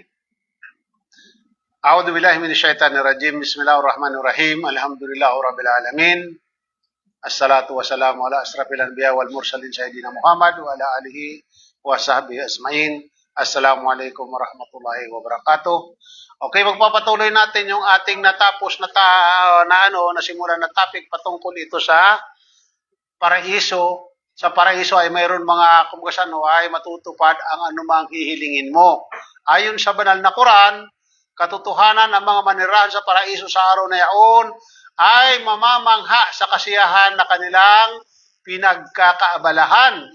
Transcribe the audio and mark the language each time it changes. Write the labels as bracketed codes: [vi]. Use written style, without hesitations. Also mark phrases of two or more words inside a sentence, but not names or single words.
[ar] أعوذ بالله من الشيطان الرجيم. بسم الله الرحمن الرحيم. الحمد لله رب العالمين. والصلاة والسلام على أشرف الأنبياء والمرسلين سيدنا محمد وعلى آله وصحبه أجمعين. السلام عليكم ورحمة الله وبركاته. [tl] Okay, magpapatuloy natin yung ating natapos nasimulan na topic patungkol ito sa paraiso. Sa paraiso ay mayroon mga ay matutupad ang anumang hihilingin mo. Ayon sa banal na Quran, katotohanan ng mga manirahan sa paraiso sa araw na yaon ay mamamangha sa kasiyahan na kanilang pinagkakaabalahan.